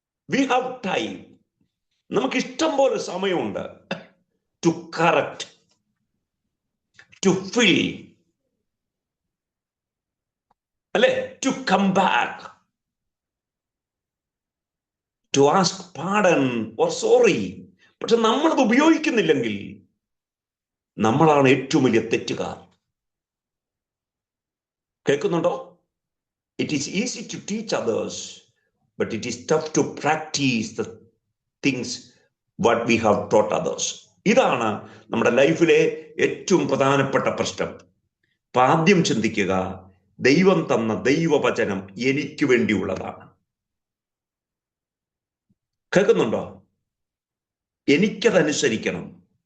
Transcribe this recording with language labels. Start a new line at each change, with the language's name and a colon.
English: we have time,
Malayalam: നമുക്ക് ഇഷ്ടം പോലെ സമയമുണ്ട്
English: To correct, to fill, അല്ലെ? To come back, to ask pardon or sorry.
Malayalam: പക്ഷെ നമ്മളത് ഉപയോഗിക്കുന്നില്ലെങ്കിൽ നമ്മളാണ് ഏറ്റവും വലിയ തെറ്റുകാർ. കേൾക്കുന്നുണ്ടോ?
English: It is easy to teach others, but it is tough to practice the things what we have taught others.
Malayalam: ഇതാണ് നമ്മുടെ ലൈഫിലെ ഏറ്റവും പ്രധാനപ്പെട്ട പ്രശ്നം. ആദ്യം ചിന്തിക്കുക, ദൈവം തന്ന ദൈവവചനം എനിക്ക് വേണ്ടിയുള്ളതാണ്. കേൾക്കുന്നുണ്ടോ? എനിക്കതനുസരിക്കണം.